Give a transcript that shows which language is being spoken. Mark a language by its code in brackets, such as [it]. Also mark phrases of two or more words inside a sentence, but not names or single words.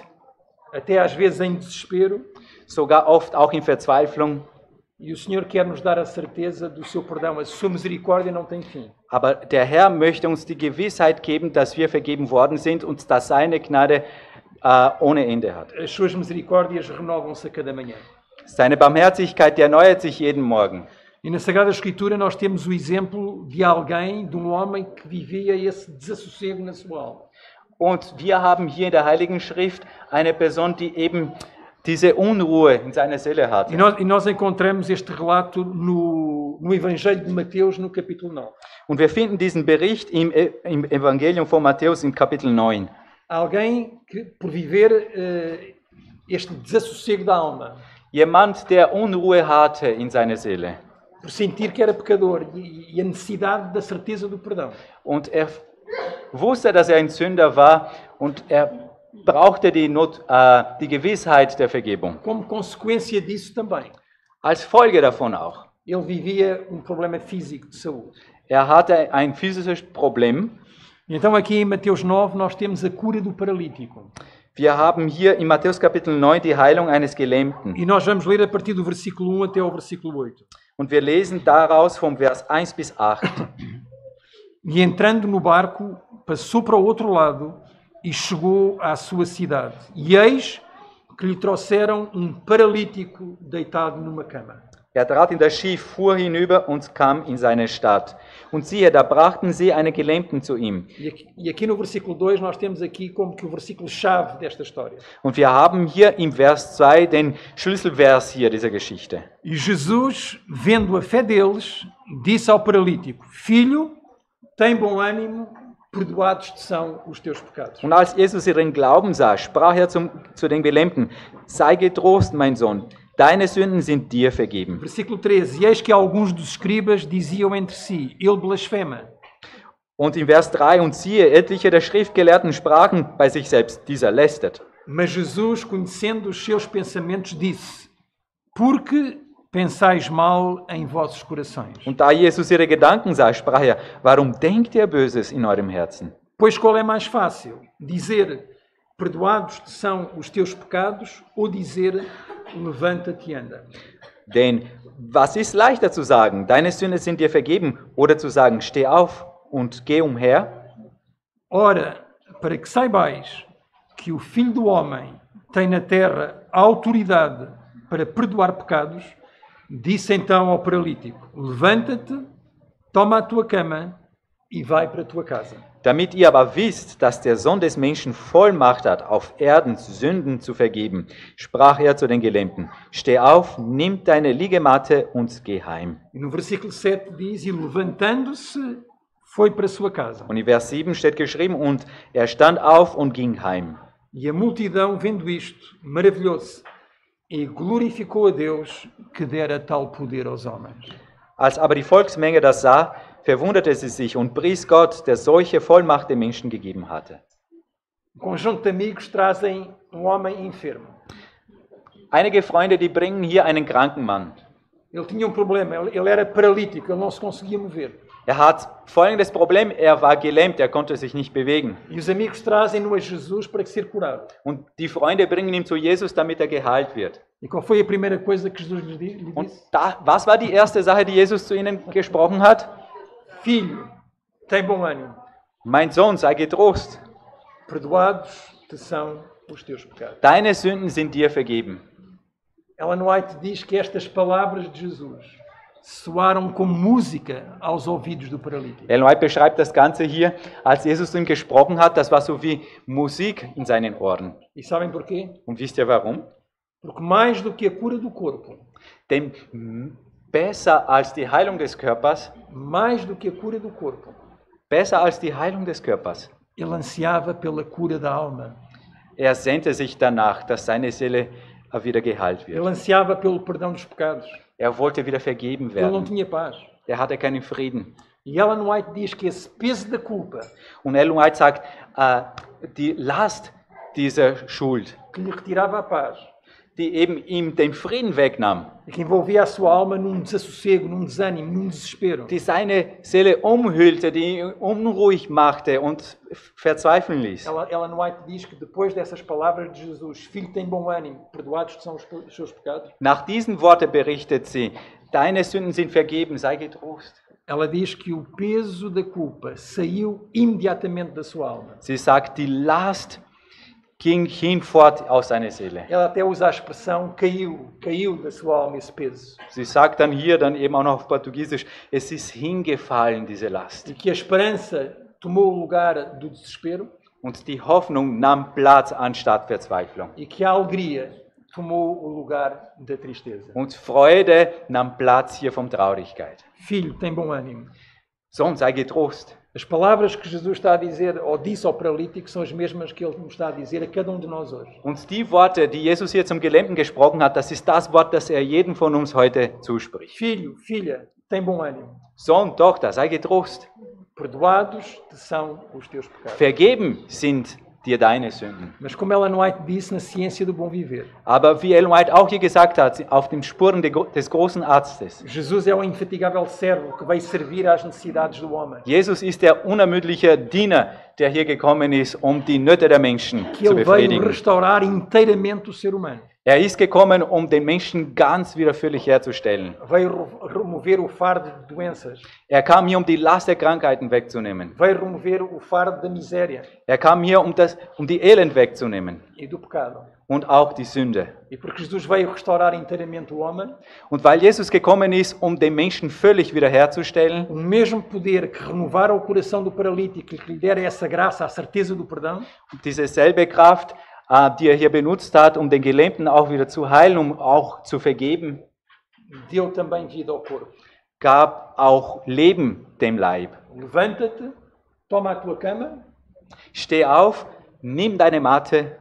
[pt] até às vezes em desespero, [de] sogar oft auch in Verzweiflung. [pt] e o Senhor quer nos dar a certeza do seu perdão. A sua misericórdia não tem fim. [de] Aber der Herr möchte uns die Gewissheit geben, dass wir vergeben worden sind und dass seine Gnade ohne Ende hat. [pt] As suas misericórdias renovam-se a cada manhã. [de] Seine Barmherzigkeit, die erneuert sich jeden Morgen. [pt] E na Sagrada Escritura nós temos o exemplo de alguém, de um homem que vivia esse desassossego na sua alma. [de] Und wir haben hier in der Heiligen Schrift eine Person, die eben diese Unruhe in seiner Seele hatte. [pt] E nós encontramos este relato no Evangelho de Mateus, no capítulo 9. [de] Und wir finden diesen Bericht im Evangelium von Matthäus im Kapitel 9. [pt] Alguém que, por viver este desassossego da alma, [de] Jemand, der Unruhe hatte in seiner Seele. [pt] por sentir que era pecador e a necessidade da certeza do perdão. [de] Und er wusste, dass er ein Sünder war und er brauchte die Gewissheit der Vergebung. [pt] Como consequência disso também, [de] Als Folge davon auch. [pt] ele vivia um problema físico de saúde. [de] Er hatte ein physisches Problem. [pt] E então aqui em Mateus 9 nós temos a cura do paralítico. [de] Wir haben hier in Matthäus Kapitel 9 die Heilung eines Gelähmten. [pt] E nós vamos ler a partir do versículo 1 até ao versículo 8. [de] Und wir lesen daraus vom Vers 1 bis 8. [pt] E entrando no barco, passou para o outro lado e chegou à sua cidade. E eis que lhe trouxeram um paralítico deitado numa cama. [de] Er trat in das Schiff, fuhr hinüber und kam in seine Stadt. Und siehe, da brachten sie einen Gelähmten zu ihm. [pt] E aqui no versículo 2 nós temos aqui como que o versículo-chave desta história. [de] Und wir haben hier im Vers 2 den Schlüsselvers hier dieser Geschichte. [pt] E Jesus, vendo a fé deles, disse ao paralítico: Filho, tem bom ânimo, perdoados te são os teus pecados. [de] Und als Jesus ihren Glauben sah, sprach er zu den Gelähmten: Sei getrost, mein Sohn, deine Sünden sind dir vergeben. [pt] Versículo 13. E eis que alguns dos escribas diziam entre si: Ele blasfema. [de] Und im Vers 3: Und siehe, etliche der Schriftgelehrten sprachen bei sich selbst: Dieser lästert. [pt] Mas Jesus, conhecendo os seus pensamentos, disse: Porque pensais mal em vossos corações? [de] Und da Jesus ihre Gedanken sah, sprach er: Warum denkt ihr Böses in eurem Herzen? [pt] Pois qual é mais fácil? Dizer: Perdoados te são os teus pecados, ou dizer: Levanta-te e anda? [de] Denn was ist leichter zu sagen, deine Sünden sind dir vergeben, oder zu sagen, steh auf und geh umher? [pt] Ora, para que saibais que o Filho do Homem tem na terra a autoridade para perdoar pecados, disse então ao paralítico: Levanta-te, toma a tua cama e vai para a tua casa. [de] Damit ihr aber wisst, dass der Sohn des Menschen Vollmacht hat, auf Erden Sünden zu vergeben, sprach er zu den Gelähmten: Steh auf, nimm deine Liegematte und geh heim. [pt] E no versículo 7 diz: E levantando-se, foi para a sua casa. [de] Und in Vers 7 steht geschrieben: Und er stand auf und ging heim. [pt] E a multidão, vendo isto, maravilhou-se e glorificou a Deus que dera tal poder aos homens. [de] Als aber die Volksmenge das sah, verwunderte sie sich und pries Gott, der solche Vollmacht den Menschen gegeben hatte. [pt] Conjunto de amigos trazem homem enfermo. [de] Einige Freunde, die bringen hier einen kranken Mann. [pt] Ele tinha problema, ele era paralítico, ele não se conseguia mover. [de] Er hat folgendes Problem, er war gelähmt, er konnte sich nicht bewegen. [pt] E os amigos trazem-no a Jesus para ser curado. [de] Und die Freunde bringen ihn zu Jesus, damit er geheilt wird. [pt] E qual foi a primeira coisa que Jesus lhe [de] Und [pt] disse? [de] was war die erste Sache, die Jesus zu ihnen gesprochen hat? [pt] Filho, tem bom ânimo, [de] Mein Sohn, sei getrost, [pt] perdoados te são os teus pecados. [de] deine Sünden sind dir vergeben. [pt] Ellen White diz que estas palavras de Jesus soaram como música aos ouvidos do paralítico. [de] Ellen White beschreibt das Ganze hier, als Jesus zu ihm gesprochen hat, das war so wie Musik in seinen Ohren. [pt] E sabem porquê? [de] Und wisst ihr warum? [pt] Porque mais do que a cura do corpo, [de] Denn besser als die Heilung des Körpers, [pt] mais do que a cura do corpo, [de] besser als die Heilung des Körpers, [pt] ele ansiava pela cura da alma. [de] er sehnte sich danach, dass seine Seele wieder geheilt wird. [pt] Ele ansiava pelo perdão dos pecados. [de] Er wollte wieder vergeben [pt] Ele não [de] werden. [pt] tinha paz. [de] Er hatte keinen Frieden. [pt] E Ellen White diz que esse peso da culpa [de] Und Ellen White sagt, die Last dieser Schuld, [pt] que lhe retirava a paz [de] die eben ihm den Frieden wegnahm, [pt] e que envolvia a sua alma num desassossego, num desânimo, num desespero. [de] die seine Seele umhüllte, die ihn unruhig machte und verzweifeln ließ. [pt] Ellen White diz que depois dessas palavras de Jesus, filho, tem bom ânimo, perdoados são os seus pecados. [de] Nach diesen Worten berichtet sie, deine Sünden sind vergeben, sei getrost. [pt] Ela diz que o peso da culpa saiu imediatamente da sua alma. [de] Sie sagt, die Last ging hinfort aus seiner Seele. [pt] Ela até usa a expressão caiu da sua alma esse peso. [de] Sie sagt dann hier dann eben auch noch auf Portugiesisch, es ist hingefallen, diese Last. [pt] E que a esperança tomou o lugar do desespero [de] Und die Hoffnung nahm Platz anstatt Verzweiflung. [pt] e que a alegria tomou o lugar da tristeza. [de] Und Freude nahm Platz hier von Traurigkeit. [pt] Filho, tem bom ânimo. [de] Sohn, sei getrost. [pt] As palavras que Jesus está a dizer, ou disse ao paralítico, são as mesmas que ele nos está a dizer a cada um de nós hoje. [de] Und die Worte, die Jesus hier zum Gelähmten gesprochen hat, das ist das Wort, das er jedem von uns heute zuspricht. [pt] Filho, filha, tem bom ânimo. [de] Sohn, Tochter, sei getrost. [pt] Perdoados te são os teus pecados. [de] Vergeben sind dir deine Sünden. [pt] Mas como Ellen White disse na Ciência do Bom Viver, [de] Aber wie Ellen White auch hier gesagt hat, auf den Spuren des großen Arztes, [pt] Jesus é o infatigável servo que veio servir às necessidades do homem. [de] Jesus ist der unermüdliche Diener, der hier gekommen ist, um die Nöte der Menschen [pt] Que [de] zu [pt] ele veio [de] befriedigen. [pt] restaurar inteiramente o ser humano. [de] Er ist gekommen, um den Menschen ganz wieder völlig herzustellen. [pt] Veio remover o fardo de doenças. [de] Er kam hier, um die Last der Krankheiten wegzunehmen. [pt] Veio remover o fardo da miséria [de] Er kam hier, um die Elend wegzunehmen [pt] e do pecado. [de] und auch die Sünde. [pt] E porque Jesus veio restaurar inteiramente o homem, [de] Und weil Jesus gekommen ist, um den Menschen völlig wiederherzustellen, [pt] o mesmo poder que renovara o coração do paralítico e que lhe dera essa graça, a certeza do perdão, [de] diese selbe Kraft, die er hier benutzt hat, um den Gelähmten auch wieder zu heilen, um auch zu vergeben, [pt] deu também vida ao corpo. [de] gab auch Leben dem Leib. [pt] Levanta-te, toma a tua cama [de] Steh auf, nimm deine Matte